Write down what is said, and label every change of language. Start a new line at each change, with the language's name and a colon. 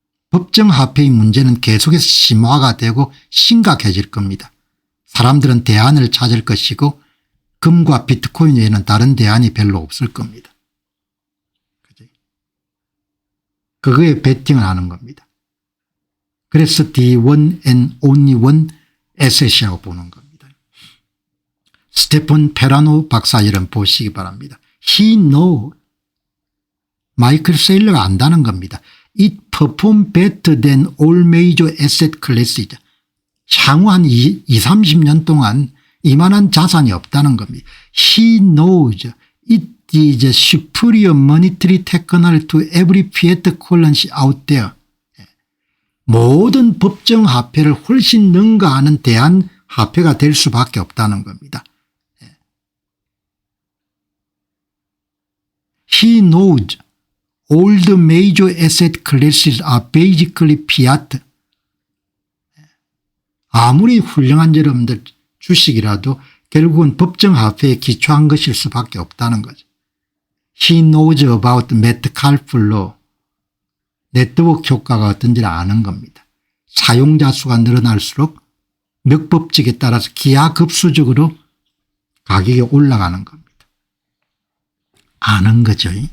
Korean: 법정화폐의 문제는 계속해서 심화가 되고 심각해질 겁니다. 사람들은 대안을 찾을 것이고 금과 비트코인 외에는 다른 대안이 별로 없을 겁니다. 그거에 베팅을 하는 겁니다. 그래서 The one and only one asset 이라고 보는 겁니다. 스테판 페라노 박사 이름 보시기 바랍니다.
English: He know.
Korean: 마이클 세일러가 안다는 겁니다.
English: It perform better than all major asset classes.
Korean: 향후 한 20-30년 동안 이만한 자산이 없다는 겁니다.
English: He knows it is superior monetary technology to every fiat currency out there.
Korean: 모든 법정화폐를 훨씬 능가하는 대안화폐가 될 수밖에 없다는 겁니다.
English: He knows all the major asset classes are basically fiat.
Korean: 아무리 훌륭한 여러분들 주식이라도 결국은 법정화폐에 기초한 것일 수밖에 없다는 거죠.
English: He knows about Metcalfe law.
Korean: 네트워크 효과가 어떤지를 아는 겁니다. 사용자 수가 늘어날수록 몇 법칙에 따라서 기하급수적으로 가격이 올라가는 겁니다. 아는 거죠.